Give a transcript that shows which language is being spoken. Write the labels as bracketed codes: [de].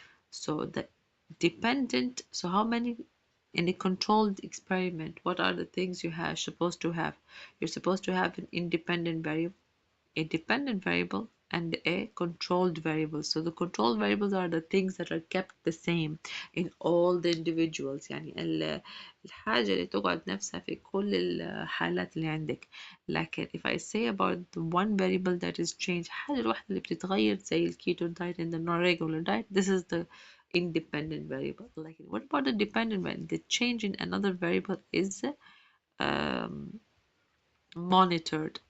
[en] So the dependent, so how many in a controlled experiment, what are the things you have supposed to have? You're supposed to have an independent variable, a dependent variable, and a controlled variable. So the controlled variables are the things that are kept the same in all the individuals. [ar] يعني الحاجة اللي تقعد نفسها في كل الحالات اللي عندك. [en] لكن if I say about the one variable that is changed، [ar] الحاجة الواحدة اللي بتتغير زي الكيتو [en] diet and the non-regular diet, this is the independent variable. Like what about the dependent variable? The change in another variable is um, monitored.